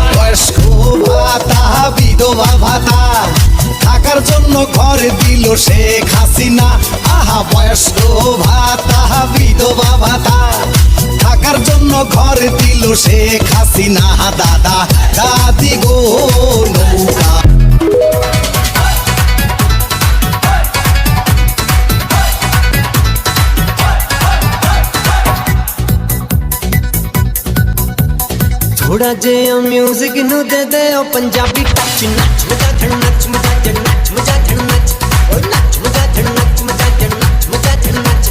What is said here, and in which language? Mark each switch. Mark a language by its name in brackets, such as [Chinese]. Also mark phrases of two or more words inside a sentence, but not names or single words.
[Bangla] বয়স্ক ভাতা, বিধবা ভাতা, থাকার জন্য ঘর দিল শেখ হাসিনা। আহা বয়স্ক ভাতা, বিধবা ভাতা, থাকার জন্য ঘর দিল শেখ হাসিনা। দাদা দাদি গো নৌকা। [Punjabi] ਥੋੜਾ ਜਿਹਾ ਮਿਊਜ਼ਿਕ ਨੂੰ ਦੇ ਦੇ ਉਹ ਪੰਜਾਬੀ ਟੱਚ, ਨੱਚ ਮਜਾ ਧੜ ਨੱਚ ਮਜਾ ਧੜ ਨੱਚ ਮਜਾ ਧੜ ਨੱਚ, ਓ ਨੱਚ ਮਜਾ ਧੜ ਨੱਚ ਮਜਾ ਧੜ ਨੱਚ ਮਜਾ ਧੜ ਨੱਚ।